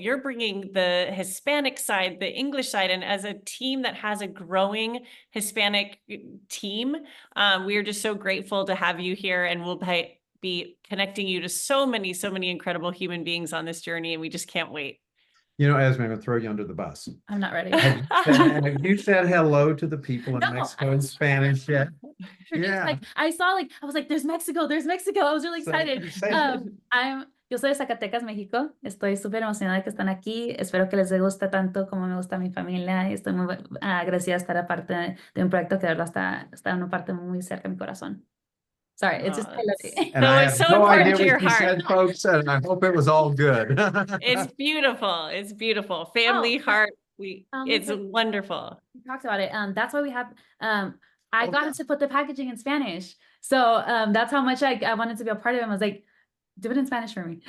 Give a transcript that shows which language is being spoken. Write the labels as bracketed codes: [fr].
[en] You're bringing the Hispanic side, the English side. And as a team that has a growing Hispanic team, we are just so grateful to have you here, and we'll be connecting you to so many incredible human beings on this journey. And we just can't wait. Esme, I'm going to throw you under the bus. I'm not ready. Have you said hello to the people in Mexico in Spanish yet? Yeah. I was like, there's Mexico. I was really excited. [es] Yo soy de Zacatecas, México. Estoy súper emocionada que están aquí. Espero que les guste tanto como me gusta mi familia. Y estoy muy agradecida de estar parte de un proyecto que de verdad está en una parte muy cerca de mi corazón. [en] Sorry, it's just I love it. And I have no idea what you said, folks, and I hope it was all good. It's beautiful. It's beautiful. Family heart. It's wonderful. We talked about it. That's why we have I got to put the packaging in Spanish. So that's how much I wanted to be a part of it. I was like, do it in Spanish for me.